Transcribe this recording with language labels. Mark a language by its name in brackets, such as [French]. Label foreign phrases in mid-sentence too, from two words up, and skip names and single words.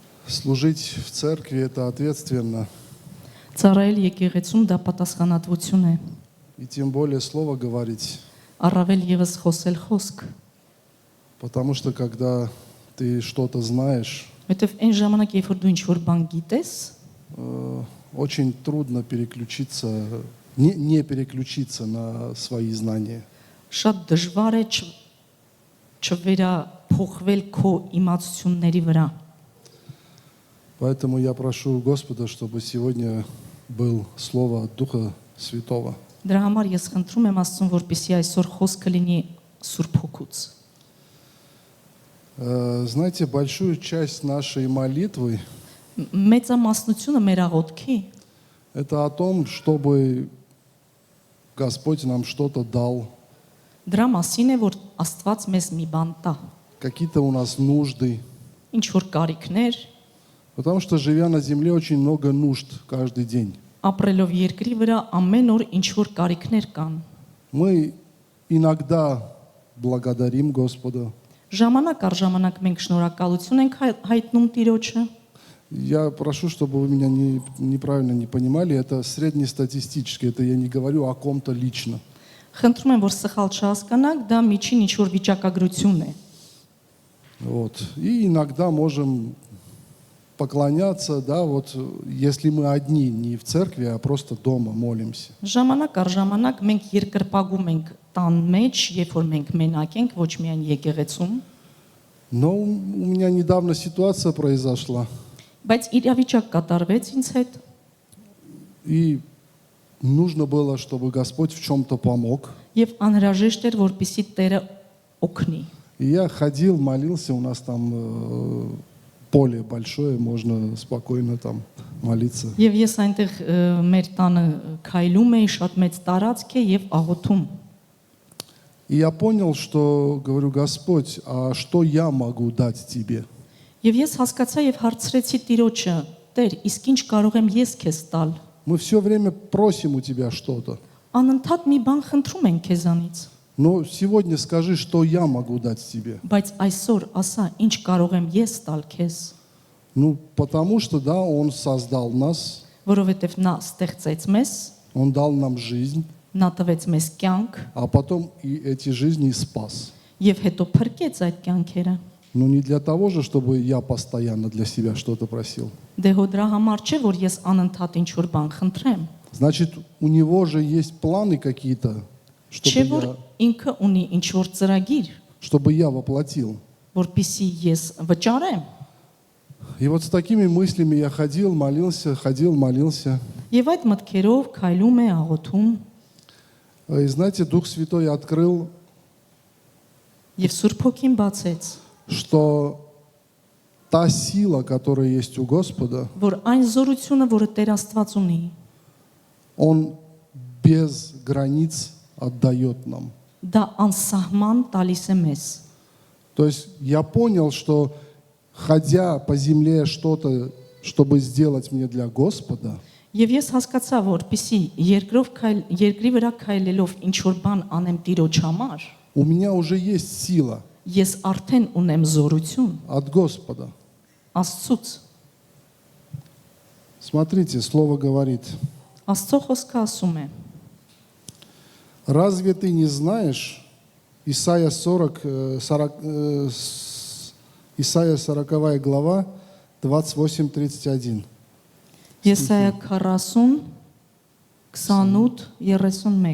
[Russian] Служить в церкви это ответственно. [Armenian] Ծառայել եկեղեցում դա պատասխանատվություն է, [Russian] И тем более слово говорить. [Armenian] առավել եւս խոսել խոսք, [Russian] Потому что когда ты что-то знаешь, [Armenian] որովհետեւ այն ժամանակ, երբ որ դու ինչ-որ բան գիտես, [Russian] очень трудно переключиться, не переключиться на свои знания. [Armenian] շատ դժվար է չվերափոխվել քո իմացությունների վրա։ [Russian] Поэтому я прошу Господа, чтобы сегодня был слово от Духа Святого. [Armenian] Դրա համար ես խնդրում եմ Աստծուն, որպեսզի այսօր խոսքը լինի Սուրբ Հոգուց։ [Russian] Знаете, большую часть нашей молитвы [Armenian] Մեծամասնությունը մեր աղոթքի [Russian] это о том, чтобы Господь нам что-то дал, [Armenian] դրա մասին է, որ Աստված մեզ մի բան տա, [Russian] какие-то у нас нужды. [Armenian] ինչ որ կարիքներ, [Russian] Потому что, живя на земле, очень много нужд каждый день. [Armenian] ապրելով երկրի վրա ամեն օր ինչ որ կարիքներ կան։ [Russian] Мы иногда благодарим Господа. [Armenian] Ժամանակ առ ժամանակ մենք շնորհակալություն ենք հայտնում Տիրոջը։ [Russian] Я прошу, чтобы вы меня неправильно не понимали. Это среднестатистически. Это я не говорю о ком-то лично. [Armenian] Խնդրում եմ, որ սխալ չհասկանաք, դա միջին ինչ որ վիճակագրություն է։ [Russian] Вот. И иногда можем поклоняться, да, вот, если мы одни, не в церкви, а просто дома молимся. [Armenian] Ժամանակ առ ժամանակ մենք երկրպագում ենք տան մեջ, երբ որ մենք մենակ ենք, ոչ միայն եկեղեցում, [Russian] Но у меня недавно ситуация произошла, [Armenian] բայց իրավիճակ կատարվեց ինձ հետ, [Russian] и нужно было, чтобы Господь в чем-то помог. [Armenian] եւ անհրաժեշտ էր, որպեսզի Տերը օգնի։ [Russian] И я ходил, молился, у нас там поле большое, можно спокойно там молиться. [Armenian] Եվ ես այնտեղ մեր տանը քայլում էի, շատ մեծ տարածք է եւ աղոթում։ [Russian] И я понял, что, говорю, Господь, а что я могу дать тебе? [Armenian] Եվ ես հասկացա եւ հարցրեցի Տիրոջը. Տեր, իսկ ինչ կարող եմ ես քեզ տալ։ [Russian] Мы все время просим у тебя что-то. [Armenian] Անընդհատ մի բան խնդրում ենք քեզանից, [Russian] Но сегодня скажи, что я могу дать тебе. [Armenian] բայց այսօր ասա, ինչ կարող եմ ես տալ քեզ, [Russian] Ну, потому что, да, Он создал нас, [Armenian] որովհետեւ նա ստեղծեց մեզ, [Russian] Он дал нам жизнь, [Armenian] նա տվեց մեզ կյանք [Russian] а потом и эти жизни и спас. [Armenian] եւ հետո փրկեց այդ կյանքերը։ [Russian] Но не для того же, чтобы я постоянно для себя что-то просил. [Armenian] Դե հո дրա համար չէ, որ ես анընդհատ ինչ որ բան խնդրեմ, [Russian] Значит, у Него же есть планы какие-то, [Armenian] չէ որ ինքը ունի ինչ որ ծրագիր, [Russian] чтобы я воплотил. [Armenian] որպիսի ես վճարեմ։ [Russian] И вот с такими мыслями я ходил, молился. [Armenian] Եվ այդ մտքերով քայլում է աղոթում, [Russian] И знаете, Дух Святой открыл, [Armenian] եւ Սուրբ Հոգին բացեց, [Russian] что та сила, которая есть у Господа, [Armenian] որ այն զորությունը, որը Տեր Աստված ունի, [Russian] Он без границ отдает нам. [Armenian] դա անսահման տալիս է մեզ։ [Russian] То есть я понял, что ходя по земле что-то, чтобы сделать мне для Господа, [Armenian] Եվ ես հասկացա, որպիսի երկրի վրա քայլելով ինչ որ բան անեմ Տիրոջ համար, [Russian] у меня уже есть сила [Armenian] ես արդեն ունեմ զորություն [Russian] от Господа. [Armenian] Աստծուց։ [Russian] Смотрите, Слово говорит: [Armenian] Աստծո խոսքը ասում է. [Russian] разве ты не знаешь, Исайя 40 глава, 28-31. [Armenian] Եսայա 40 28-31